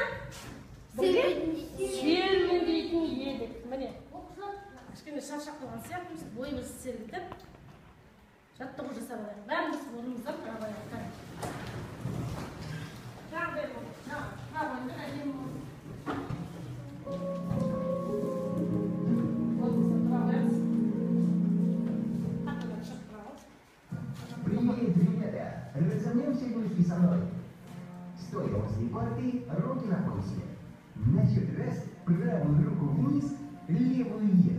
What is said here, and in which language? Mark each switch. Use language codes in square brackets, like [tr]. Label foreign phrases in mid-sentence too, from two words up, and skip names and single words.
[kk] Серуендейтін едік. Міне. Кішкене шаршап қалған сияқтымыз. Бойымызды сергітіп, жаттығу жасап алайық. Бәріміз орнымыздан тұрып алайық. Жағдай болды. Жағдай әдемі болды. [ru] Привет, ребята! Разомнемся вместе со мной. Стоя возле парты, руки на поясе. На счет раз правую руку вниз, левую вверх.